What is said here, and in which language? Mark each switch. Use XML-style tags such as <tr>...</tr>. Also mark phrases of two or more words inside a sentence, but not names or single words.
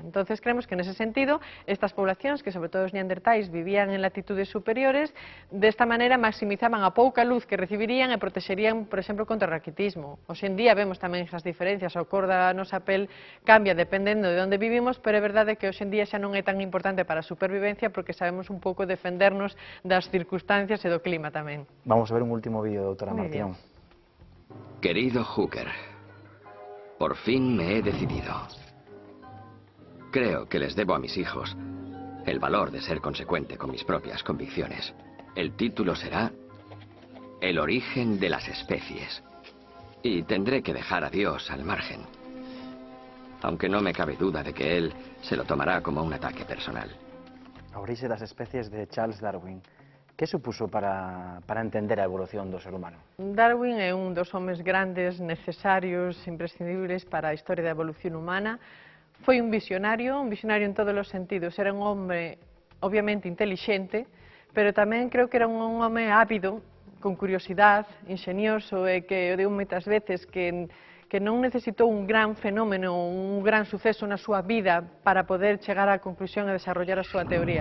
<es>Entonces creemos que</es> <gl>nese sentido estas poblacións, que sobre todo os neandertais vivían en latitudes superiores, desta maneira maximizaban a pouca luz que recibirían e protexerían, por exemplo, contra o raquitismo. Hoxe en día vemos tamén esas diferencias, a cor da nosa pel cambia dependendo de onde vivimos, pero é verdade que hoxe en día xa non é tan importante para a supervivencia porque sabemos un pouco defendernos das circunstancias e do clima tamén. Vamos a ver un último vídeo, doutora</gl> <es>Muy Martínez. Querido Hooker, por fin me he decidido. Creo que les debo a mis hijos el valor de ser consecuente con mis propias convicciones. El título será El origen de las especies. Y tendré que dejar a Dios al margen. Aunque no me cabe duda de que él se lo tomará como un ataque personal.</es> <gl>A orixe das especies de Charles Darwin. Que supuso para entender a evolución do ser humano? Darwin é un dos homes grandes, necesarios, imprescindibles para a historia da evolución humana. Foi un visionario en todos os sentidos. Era un home, obviamente, intelixente, pero tamén creo que era un home ávido, con curiosidade, ingenioso, e que eu digo moitas veces que non necesitou un gran fenómeno, un gran suceso na súa vida para poder chegar á conclusión e desarrollar a súa teoría.</gl>